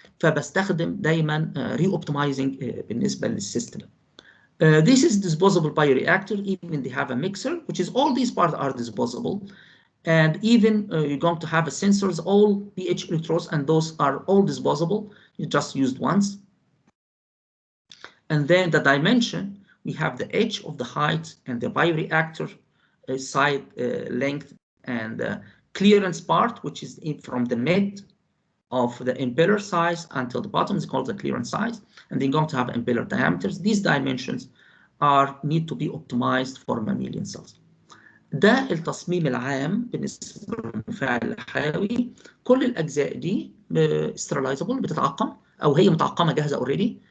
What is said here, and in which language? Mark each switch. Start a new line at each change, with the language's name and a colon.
Arabic: فبستخدم دايما ري اوبتمايزنج بالنسبه للسيستم.
English: This is disposable bioreactor. Even they have a mixer, which is all these parts are disposable, and even you're going to have a sensors, all pH electrodes, and those are all disposable. You just used once. And then the dimension, we have the edge of the height and the bioreactor side length and clearance part, which is from the mid of the impeller size until the bottom is called the clearance size. And then you're going to have impeller diameters. These dimensions need to be optimized for mammalian cells.
Arabic: ده التصميم العام بالنسبة للمفاعل الحيوي. كل الأجزاء دي sterilizable بتتعقم أو هي متعقمة جاهزة already.